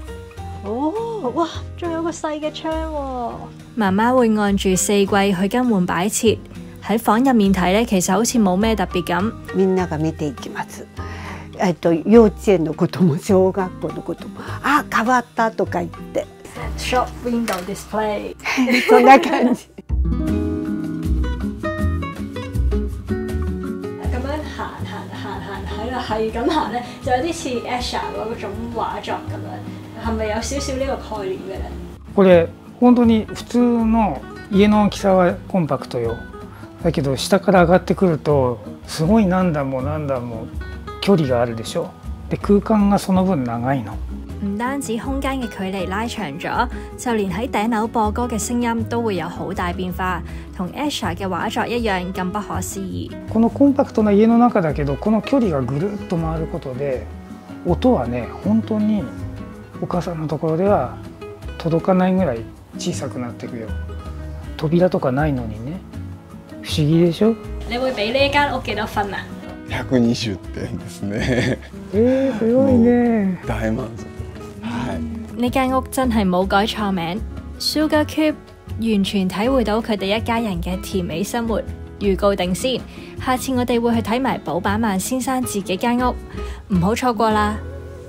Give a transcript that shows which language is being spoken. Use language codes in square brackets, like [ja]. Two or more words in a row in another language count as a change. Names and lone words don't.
[yue] 哦，哇！仲有個細嘅窗喎。媽媽會按住四季去更換擺設。喺房入面睇咧，其實好似冇咩特別咁。 [ja] みんなが見ていきます。幼稚園のことも小学校のことも変わったとか言って。 [en] Shop window display [ja] そんな感じ。 [yue] 咁樣行喺度係咁行咧，就有啲似 Asher 嗰種畫作咁樣，係咪有少少呢個概念嘅咧？ [ja] これ本当に普通の家の大きさはコンパクトよ。だけど下から上がってくるとすごい何段も距離があるでしょ。で空間がその分長いの。 [yue] 唔單止空間嘅距離拉長咗，就連喺頂樓播歌嘅聲音都會有好大變化，同 Asher 嘅畫作一樣咁不可思議。 [ja] このコンパクトな家の中だけど、この距離がぐるっと回ることで音はね、本当にお母さんのところでは届かないぐらい小さくなっていくよ。扉とかないのにね、不思議でしょ。 [yue] 你會俾呢間屋幾多分啊 [ja] ？120點ですね。すごいね。大滿足。 [yue] 呢間屋真係冇改錯名 ，Sugar Cube 完全體會到佢哋一家人嘅甜美生活。預告定先，下次我哋會去睇埋寶板萬先生自己間屋，唔好錯過啦！